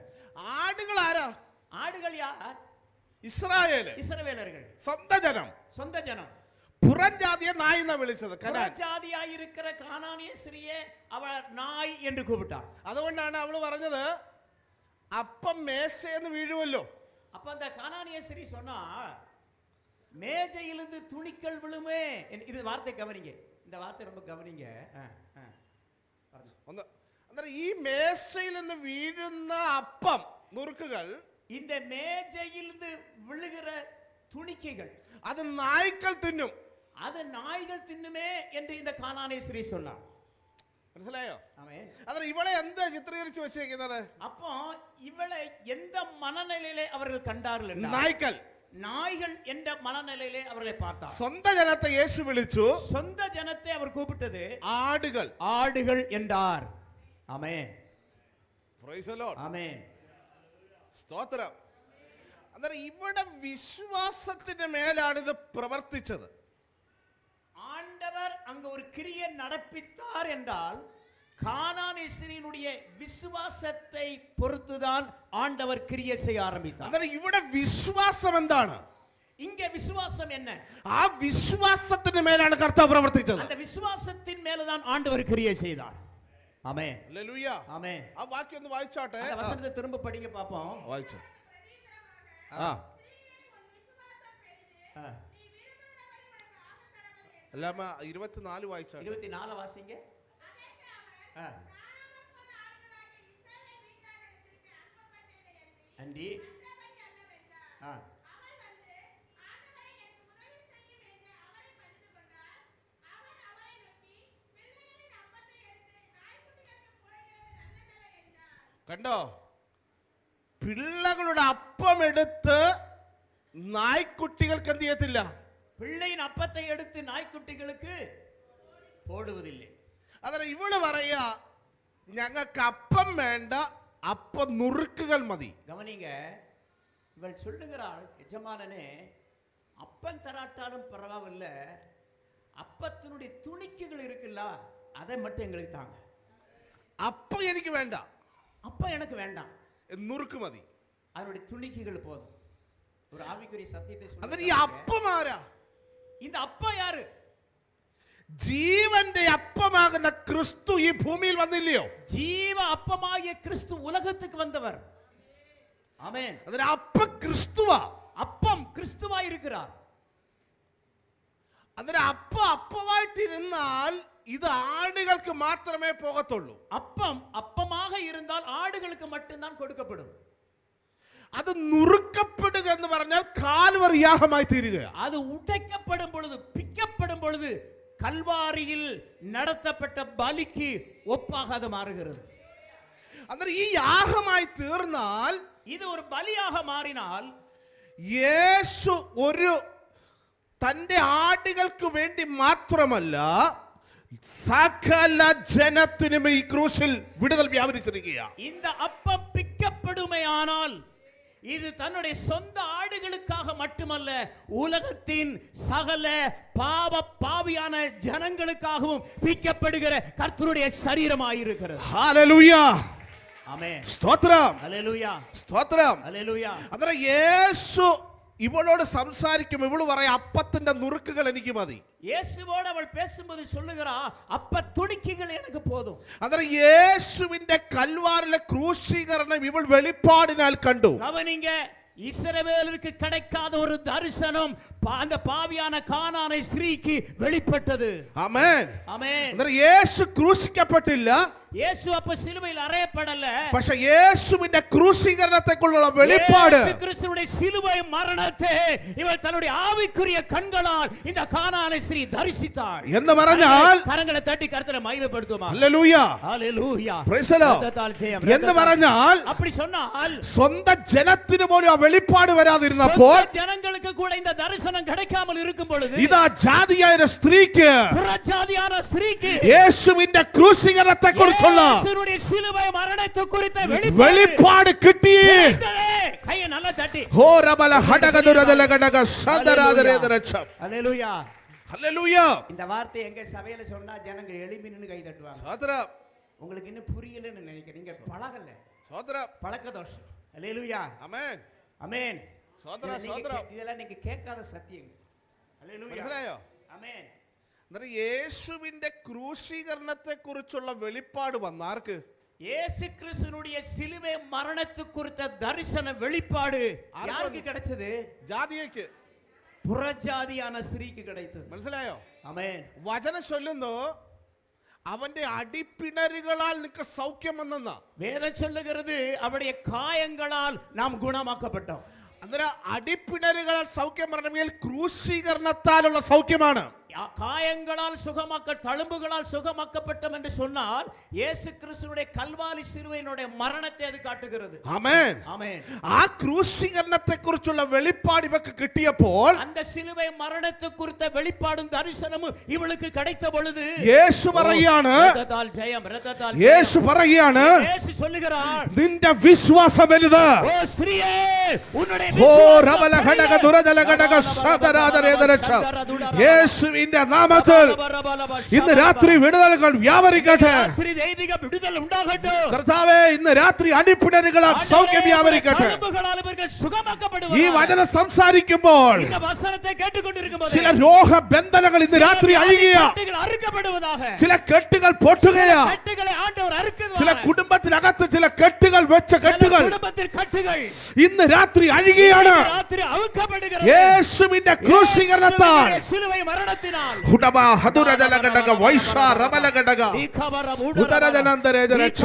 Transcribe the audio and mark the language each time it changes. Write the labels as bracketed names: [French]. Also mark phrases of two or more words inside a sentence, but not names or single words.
[Malayalam] ആടുകൾ ആരാ? [Tamil] ஆடுகள் யார்? [Malayalam] ഇസ്രായേല്, [Tamil] இஸ்ரவேலர்கள், [Malayalam] സ്വന്തം ജനം. [Tamil] சொந்த ஜனம். [Malayalam] പുറംജാതിയെ നായ് എന്നാ വിളിച്ചത്. കനാൻ [Tamil] ஜாதியாய் இருக்கிற கானானிய ஸ்திரியே அவர் நாய் என்று கூப்பிட்டார். [Malayalam] അതുകൊണ്ടാണ് അവള് പറഞ്ഞത് അപ്പം മേശയെന്ന് വീഴുമല്ലോ. [Tamil] அப்ப அந்த கானானிய ஸ்திரீ சொன்னா மேஜையிலிருந்து துணிக்கள் விழுமே. இது வார்த்தை கவனிங்க, இந்த வார்த்தை ரொம்ப கவனிங்க. [Malayalam] ഒന്ന് അന്നേരം ഈ മേശയിൽ നിന്ന് വീഴുന്ന അപ്പം നുറുക്കുകൾ, [Tamil] இந்த மேஜையிலிருந்து விழுகிற துணிக்கைகள் [Malayalam] അത് നായ്ക്കൾ തിന്നും. [Tamil] அது நாய்கள் தின்னுமே என்று இந்த கானானிய ஸ்திரீ சொன்னார். [Malayalam] മനസ്സിലായോ? [Tamil] ஆமென். [Malayalam] അന്നേരം ഇവളെ എന്താ ചിത്രീകരിച്ച് വെച്ചേക്കുന്നത്? [Tamil] அப்போ இவளை எந்த மனநிலையிலே அவர்கள் கண்டார்கள் என்றால், [Malayalam] നായ്ക്കൾ, [Tamil] நாய்கள் என்ற மனநிலையிலே அவர்களை பார்த்தார். [Malayalam] സ്വന്തം ജനത്തെ യേശു വിളിച്ചു [Tamil] சொந்த ஜனத்தை அவர் கூப்பிட்டது [Malayalam] ആടുകൾ. [Tamil] ஆடுகள் என்றார். ஆமென். [English] Praise the Lord. [Tamil] ஆமென். [Malayalam] സ്തോത്രം. അന്നേരം ഇവിടെ വിശ്വാസത്തിന്റെ മേലാണ് ഇത് പ്രവർത്തിച്ചത്. [Tamil] ஆண்டவர் அங்க ஒரு கிரியை நடப்பித்தார் என்றால் கானானிய ஸ்திரீயினுடைய விசுவாசத்தை பொறுத்துதான் ஆண்டவர் கிரியை செய்ய ஆரம்பித்தார். [Malayalam] അന്നേരം ഇവിടെ വിശ്വാസം എന്താണ്? [Tamil] இங்க விசுவாசம் என்ன? [Malayalam] ആ വിശ്വാസത്തിന്റെ മേലാണ് കർത്താവ് പ്രവർത്തിച്ചത്. [Tamil] அந்த விசுவாசத்தின் மேலதான் ஆண்டவர் கிரியை செய்தார். ஆமென். [Malayalam] ഹല്ലേലൂയ. [Tamil] ஆமென். [Malayalam] ആ വാക്യം ഒന്ന് വായിച്ചാട്ടെ. [Tamil] அந்த வசனத்தை திரும்ப படிங்க பாப்போம். [Malayalam] വായിച്ചു. അല്ല 24 വായിച്ചാട്ടെ. [Tamil] 24 வாசிங்க. அண்டி [Malayalam] കണ്ടോ? പിള്ളകളുടെ അപ്പം എടുത്ത് നായ്ക്കുട്ടികൾക്ക് എന്ത് ചെയ്യത്തില്ല? [Tamil] பிள்ளையின் அப்பத்தை எடுத்து நாய்க்குட்டிகளுக்கு போடுவதில்லை. [Malayalam] അതെ ഇവള് പറയാ ഞങ്ങൾക്ക് അപ്പം വേണ്ട, അപ്പം നുറുക്കുകൾ മതി. [Tamil] கவனிங்க, இவள் சொல்லுகிறாள், எஜமானனே அப்பம் தராட்டாலும் பரவாயில்லை, அப்பத்தினுடைய துணிக்குகள் இருக்குல்ல அதை மட்டும் எங்களுக்கு தாங்க. [Malayalam] അപ്പം എനിക്ക് വേണ്ട, [Tamil] அப்பம் எனக்கு வேண்டாம், [Malayalam] നുറുക്ക് മതി, [Tamil] அதனுடைய துணிக்குகள் போதும். ஒரு ஆவிக்குரிய சத்தியத்தை [Malayalam] അതെ ഈ അപ്പം ആരാ? [Tamil] இந்த அப்பா யாரு? [Malayalam] ജീവന്റെ അപ്പമാകുന്ന ക്രിസ്തു ഈ ഭൂമിയിൽ വന്നില്ലയോ? [Tamil] ஜீவ அப்பமாகிய கிறிஸ்து உலகத்துக்கு வந்தவர். ஆமென். [Malayalam] അതിന് അപ്പ ക്രിസ്തുവാ. [Tamil] அப்பம் கிறிஸ்துவா இருக்கிறார். [Malayalam] അതിന് അപ്പമായിട്ടിരുന്നാൽ ഇത് ആടുകൾക്ക് മാത്രമേ പോകത്തുള്ളൂ. [Tamil] அப்பம் அப்பமாக இருந்தால் ஆடுகளுக்கு மட்டும்தான் கொடுக்கப்படும். [Malayalam] അത് നുറുക്കപ്പെടുക എന്ന് പറഞ്ഞാൽ കാൽവറി യാഗമായി തീരുക. [Tamil] அது உடைக்கப்படும் பொழுது, பிக்கப்படும் பொழுது கல்வாரியில் நடத்தப்பட்ட பலிக்கு ஒப்பாக அது மாறுகிறது. [Malayalam] അന്നേരം ഈ യാഗമായി തീർന്നാൽ, [Tamil] இது ஒரு பலியாக மாறினால், [Malayalam] യേശു ഒരു തന്റെ ആടുകൾക്ക് വേണ്ടി മാത്രമല്ല സകല ജനത്തിനും ഈ ക്രൂശിൽ വിടുതൽ വ്യാപരിച്ചിരിക്കുക. [Tamil] இந்த அப்பம் பிக்கப்படுமையானால் இது தன்னுடைய சொந்த ஆடுகளுக்காக மட்டுமல்ல, உலகத்தின் சகல பாவியான ஜனங்களுக்காகவும் பிக்கப்படுகிற கர்த்தருடைய சரீரமாயிருக்கிறது. [Malayalam] ഹല്ലേലൂയ, ആമേൻ, സ്തോത്രം, ഹല്ലേലൂയ, സ്തോത്രം. ഹല്ലേലൂയ. അന്നേരം യേശു ഇവളോട് സംസാരിക്കും. ഇവള് പറയാം, അപ്പത്തിന്റെ നുറുക്കുകൾ എനിക്ക് മതി. [Tamil] இயேசுவோடு அவள் பேசும்போது சொல்லுகிறா, அப்ப துணிக்கைகள் எனக்கு போதும். [Malayalam] അന്നേരം യേശുവിന്റെ കൽവാരിലെ ക്രൂശീകരണം ഇവൾ വെളിപ്പാടിനാൽ കണ്ടു. [Tamil] கவனிங்க, இஸ்ரவேலருக்கு கிடைக்காத ஒரு தரிசனம் அந்த பாவியான கானானை ஸ்திரீக்கு வெளிப்பட்டது. [Malayalam] ആമേൻ, [Tamil] ஆமென். [Malayalam] അന്നേരം യേശു ക്രൂശിക്കപ്പെട്ടില്ല, [Tamil] இயேசு அப்ப சிலுவையில் அறையப்படல. [Malayalam] പക്ഷെ യേശുവിന്റെ ക്രൂശീകരണത്തെക്കുള്ള വെളിപ്പാട്, [Tamil] இயேசு கிறிஸ்துவின் சிலுவை மரணத்தை இவள் தன்னுடைய ஆவிக்குரிய கண்களால் இந்த கானானை ஸ்திரீ தரிசித்தாள் [Malayalam] എന്ന് പറഞ്ഞാൽ, [Tamil] கரங்களை தட்டி கர்த்தரை மகிமைப்படுத்துமா. [Malayalam] ഹല്ലേലൂയ, [Tamil] ஹல்லேலூயா, [English] Praise the Lord. [Tamil] ரத்தத்தால் ஜெயம். [Malayalam] എന്ന് പറഞ്ഞാൽ, [Tamil] அப்படி சொன்னால் [Malayalam] സ്വന്തം ജനത്തിന് പോലും ആ വെളിപ്പാട് വരാതിരുന്നപ്പോൾ, [Tamil] ஜனங்களுக்கு கூட இந்த தரிசனம் கிடைக்காமல் இருக்கும் பொழுது, [Malayalam] ഇതാ ജാതിയായ ഒരു സ്ത്രീക്ക് [Tamil] புறஜாதியான ஸ்திரீக்கு [Malayalam] യേശുവിന്റെ ക്രൂശീകരണത്തെ കുറിച്ചുള്ള [Tamil] இயேசுவுடைய சிலுவை மரணத்தை குறித்த [Malayalam] വെളിപ്പാട് കിട്ടി. [Tamil] கையை நல்லா தட்டி ഹോരബല ഹടകദുരദല ഘടക സദരാദരേദരച്ഛം. ஹல்லேலூயா. [Malayalam] ഹല്ലേലൂയ. [Tamil] இந்த வார்த்தை எங்க சபையில சொன்னா ஜனங்க எழும்பி நின்னு கை தட்டுவாங்க. [Malayalam] സ്തോത്രം, [Tamil] உங்களுக்கு இன்னும் புரியலன்னு நினைக்கிறேன், நீங்க பழகல, [Malayalam] സ്തോത്രം. [Tamil] பழக்க தோஷம். ஹல்லேலூயா, [Malayalam] ആമേൻ, [Tamil] ஆமென். [Malayalam] സ്തോത്രം, സ്തോത്രം. [Tamil] இதெல்லாம் நீங்க கேட்காத சத்தியங்கள். ஹல்லேலூயா, [Malayalam] മനസ്സിലായോ? [Tamil] ஆமென். [Malayalam] അന്നേരം യേശുവിന്റെ ക്രൂശീകരണത്തെ കുറിച്ചുള്ള വെളിപ്പാട് വന്നാർക്ക്? [Tamil] இயேசு கிறிஸ்துனுடைய சிலுவை மரணத்து குறித்த தரிசன வெளிப்பாடு யாருக்கு கிடைச்சது? [Malayalam] ജാതിയേക്ക്, [Tamil] புறஜாதியான ஸ்திரீக்கு கிடைத்தது. [Malayalam] മനസ്സിലായോ? [Tamil] ஆமென். [Malayalam] വചനം ചൊല്ലുന്നു, അവന്റെ അടിപ്പിണരുകളാൽ നിനക്ക് സൗഖ്യം വന്നെന്നാ. [Tamil] வேதம் சொல்லுகிறது, அவருடைய காயங்களால் நாம் குணமாக்கப்பட்டோம். [Malayalam] അന്നേരം അടിപ്പിണരുകളാൽ സൗഖ്യം പറഞ്ഞാൽ ക്രൂശീകരണത്താലുള്ള സൗഖ്യമാണ്. [Tamil] காயங்களால் சுகமாக்க, தழும்புகளால் சுகமாக்கப்பட்டோம் என்று சொன்னால் இயேசு கிறிஸ்துவினுடைய கல்வாரி சிலுவையினுடைய மரணத்தை அது காட்டுகிறது. [Malayalam] ആമേൻ, [Tamil] ஆமென். [Malayalam] ആ ക്രൂശീകരണത്തെ കുറിച്ചുള്ള വെളിപ്പാട് ഇവക്ക് കിട്ടിയപ്പോൾ [Tamil] அந்த சிலுவை மரணத்தை குறித்த வெளிப்பாடும் தரிசனமும் இவளுக்கு கிடைத்த பொழுது [Malayalam] യേശു പറയാണ്, [Tamil] ரத்தத்தால் ஜெயம், ரத்தத்தால் [Malayalam] യേശു പറയാണ്, [Tamil] இயேசு சொல்லுகிறார், [Malayalam] നിന്റെ വിശ്വാസം വലുത്. [Tamil] ஓ ஸ்திரியே, உன்னுடைய [Malayalam] ഓ [Tamil] விசுவாசம் രവല ഘടക ദുരദല ഘടക സദരാദരേദരച്ഛം. [Malayalam] യേശുവിന്റെ നാമത്തിൽ ഇന്ന് രാത്രി വിടുതലുകൾ വ്യാപരിക്കട്ടെ. [Tamil] ராத்திரி தெய்வீக விடுதல் உண்டாகட்டும். [Malayalam] കർത്താവേ, ഇന്ന് രാത്രി അടിപ്പിണരുകളാൽ സൗഖ്യം വ്യാപരിക്കട്ടെ. [Tamil] தழும்புகளால் இவர்கள் சுகமாக்கப்படுவார்கள். [Malayalam] ഈ വചനം സംസാരിക്കുമ്പോൾ இந்த വചനത്തെ കേട്ടുകൊണ്ടിരിക്കുമ്പോൾ ചില രോഗബന്ധനങ്ങൾ ഇന്ന് രാത്രി അഴിയുക, [Tamil] கட்டுகள் அறுக்கப்படுவதாக. [Malayalam] ചില കെട്ടുകൾ പൊട്ടുകയാ, [Tamil] கட்டுகளை ആண்டவர் [Malayalam] ചില [Tamil] அறுக்குவார். [Malayalam] കുടുംബത്തിനകത്ത് ചില കെട്ടുകൾ വെച്ച കെട്ടുകൾ [Tamil] குடும்பத்தின் കട്ടുകൾ [Malayalam] ഇന്ന് രാത്രി അഴിയുകയാണ്. [Tamil] ராத்திரி அவுக்கப்படுகிறது. [Malayalam] യേശുവിന്റെ ക്രൂശീകരണത്താൽ [Tamil] சிலுவை மரணத்தினால் ഹുഡബ ഹദുരദല ഘടക വൈശ റബല ഘടക ഉദരജനന്തരേദരച്ഛ.